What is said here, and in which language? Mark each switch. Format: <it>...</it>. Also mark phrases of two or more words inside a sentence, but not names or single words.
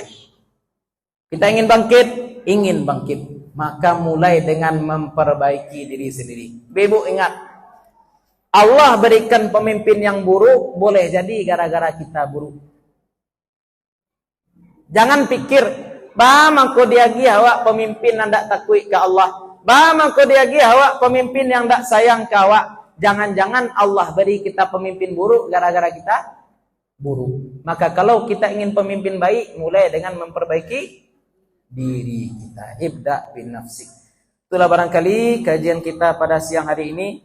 <id>Kita ingin bangkit, maka mulai dengan memperbaiki diri sendiri. Ibu ingat, Allah berikan pemimpin yang buruk, boleh jadi gara-gara kita buruk. Jangan pikir,</id> <min>mangko diagi awak pemimpin yang tak takut ke Allah. Mangko diagi awak pemimpin yang tak sayang ke awak.</min> <id>Jangan-jangan Allah beri kita pemimpin buruk gara-gara kita buruk. Maka kalau kita ingin pemimpin baik, mulai dengan memperbaiki diri kita.</id> <ar>ابدأ بنفسك.</ar> <id>Itulah barangkali kajian kita pada siang hari ini.</id>